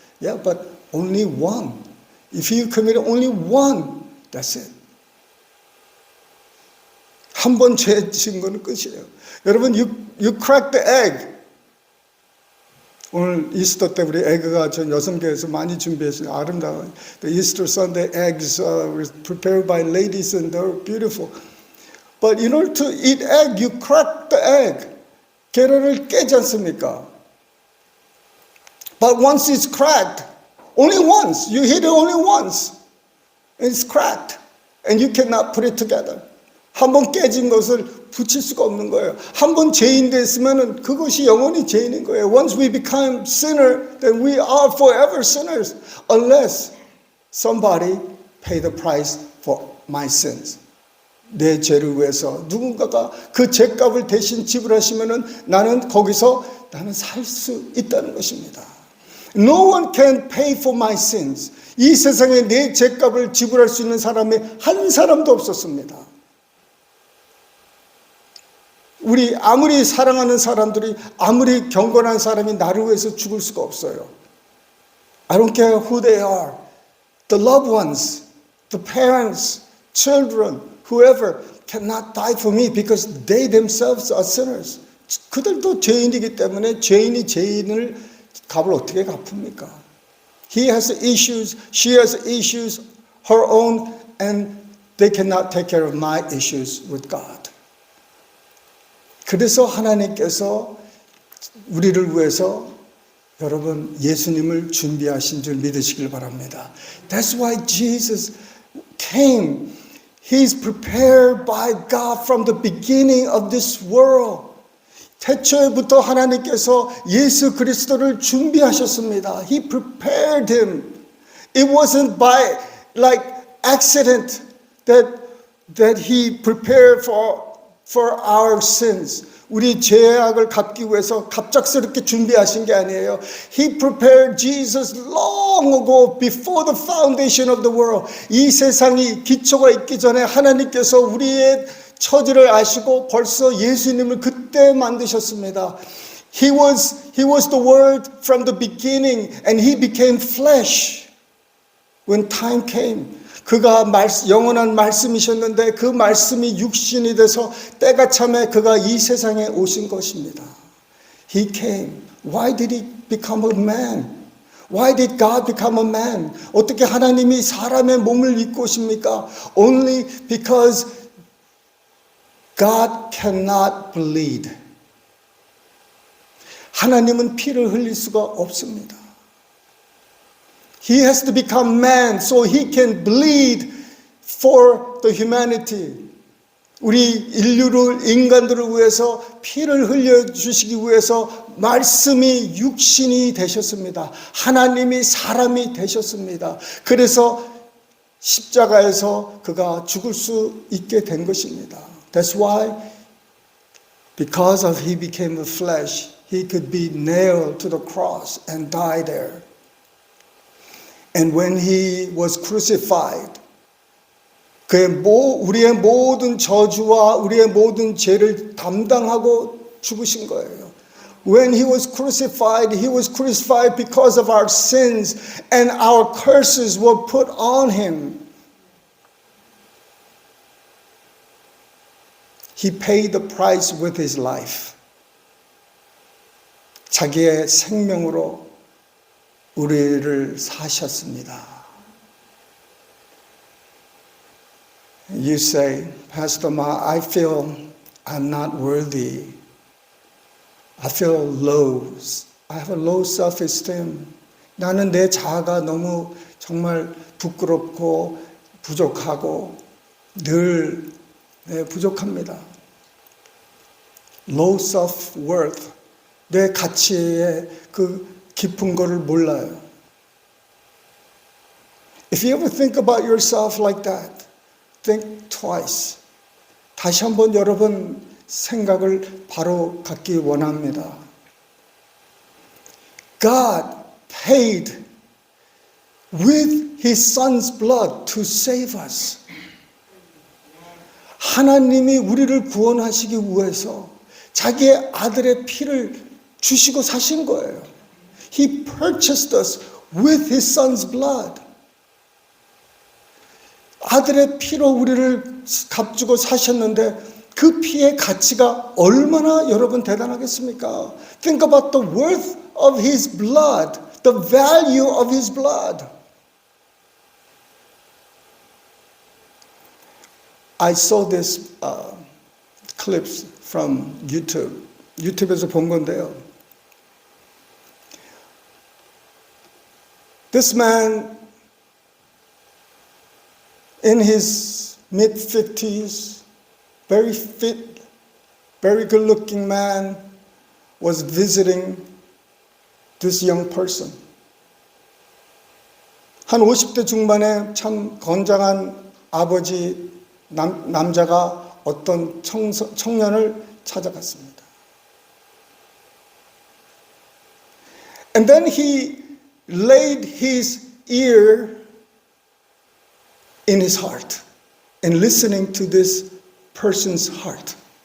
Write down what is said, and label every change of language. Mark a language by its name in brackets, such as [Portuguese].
[English] Yeah, but only one. If you committed only one, that's it. [Korean] 한 번 죄 지은 거는 끝이에요. 여러분, [English] you crack the egg. [Korean] 오늘 이스터 때 우리 에그가 전 여성교회에서 많이 준비했어요. 아름다워요. [English] The Easter Sunday eggs were prepared by ladies and they're beautiful. But in order to eat egg, you crack the egg. [Korean] 계란을 깨지 않습니까? [English] But once it's cracked, only once, you hit it only once, it's cracked, and you cannot put it together. [Korean] 한 번 깨진 것을 붙일 수가 없는 거예요. 한 번 죄인 됐으면 그것이 영원히 죄인인 거예요. [English] Once we become sinner, then we are forever sinners, unless somebody pay the price for my sins. [Korean] 내 죄를 위해서 누군가가 그 죄값을 대신 지불하시면은 나는 거기서 살 수 있다는 것입니다. [English] No one can pay for my sins. [Korean] 이 세상에 내 죄값을 지불할 수 있는 사람이 한 사람도 없었습니다. 우리 아무리 사랑하는 사람들이 아무리 경건한 사람이 나를 위해서 죽을 수가 없어요. [English] I don't care who they are. The loved ones, the parents, children, whoever cannot die for me because they themselves are sinners. [Korean] 그들도 죄인이기 때문에 죄인이 죄인을 값을 어떻게 갚습니까? [English] He has issues, she has issues, her own, and they cannot take care of my issues with God. [Korean] 그래서 하나님께서 우리를 위해서 여러분 예수님을 준비하신 줄 믿으시길 바랍니다. [English] That's why Jesus came. He's prepared by God from the beginning of this world. [Korean] 태초에부터 하나님께서 예수 그리스도를 준비하셨습니다. [English] He prepared him. It wasn't by like accident that he prepared for our sins. [Korean] 우리 죄악을 갚기 위해서 갑작스럽게 준비하신 게 아니에요. [English] He prepared Jesus long ago before the foundation of the world. [Korean] 이 세상이 기초가 있기 전에 하나님께서 우리의 처지를 아시고 벌써 예수님을 그때 만드셨습니다. [English] He was the Word from the beginning and He became flesh when time came. [Korean] 그가 영원한 말씀이셨는데 그 말씀이 육신이 돼서 때가 참에 그가 이 세상에 오신 것입니다. [English] He came. Why did He become a man? Why did God become a man? [Korean] 어떻게 하나님이 사람의 몸을 입고 오십니까? [English] Only because God cannot bleed. [Korean] 하나님은 피를 흘릴 수가 없습니다. [English] He has to become man so he can bleed for the humanity. [Korean] 우리 인간들을 위해서 피를 흘려주시기 위해서 말씀이 육신이 되셨습니다. 하나님이 사람이 되셨습니다. 그래서 십자가에서 그가 죽을 수 있게 된 것입니다. [English] That's why, because of he became a flesh, he could be nailed to the cross and die there. And when he was crucified, [Korean] 우리의 모든 저주와 우리의 모든 죄를 담당하고 죽으신 거예요. [English] When he was crucified because of our sins and our curses were put on him. He paid the price with his life. [Korean] 자기의 생명으로 우리를 사셨습니다. [English] You say, Pastor Ma, I feel I'm not worthy. I feel low. I have a low self-esteem. [Korean] 나는 내 자아가 너무 정말 부끄럽고 부족하고 늘 부족합니다. [English] Low self-worth. [Korean] 내 가치의 그 깊은 거를 몰라요. [English] If you ever think about yourself like that, think twice. [Korean] 다시 한번 여러분 생각을 바로 갖기 원합니다. [English] God paid with his son's blood to save us. [Korean] 하나님이 우리를 구원하시기 위해서 자기의 아들의 피를 주시고 사신 거예요. [English] He purchased us with his son's blood. [Korean] 아들의 피로 우리를 값주고 사셨는데 그 피의 가치가 얼마나 여러분 대단하겠습니까? [English] Think about the worth of his blood, the value of his blood. I saw this clips from YouTube. [Korean] 유튜브에서 본 건데요. [English] This man in his mid-50s, very fit, very good-looking man, was visiting this young person. [Korean] 한 50대 중반에 참 건장한 아버지 남자가 어떤 청년을 찾아갔습니다. [English] And then he laid his ear in his heart and listening to this person's heart.